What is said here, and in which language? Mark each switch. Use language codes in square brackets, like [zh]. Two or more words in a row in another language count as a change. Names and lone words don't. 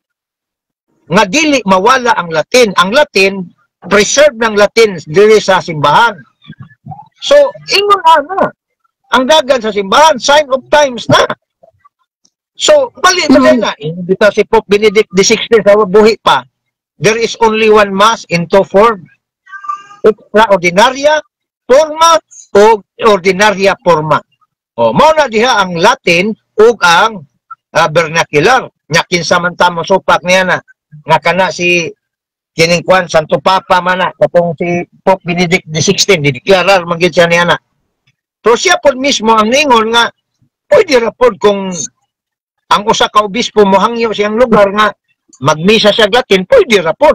[ceb] Nga dili mawala ang Latin. Ang Latin, preserve ng Latin dili sa simbahan. So, ingon na. Ang dagan sa simbahan, [en] sign of times [ceb] na. So, bali na. Dito si Pope Benedict XVI sa buhi pa, [en] there is only one mass in two form. [la] Extraordinaria forma o ordinaria forma. [ceb] O, mao na diha ang Latin ug ang vernacular. Nya kinsa man ta mo supak niya na nga kana si kining kwan Santo Papa man na katong si Pope Benedict XVI dideklarar man gyud siya niya na. So siya po mismo ang ningon nga pwede ra pod kung ang usa ka obispo mohangyo siyang lugar nga magmisa sa Latin, pwede ra pod.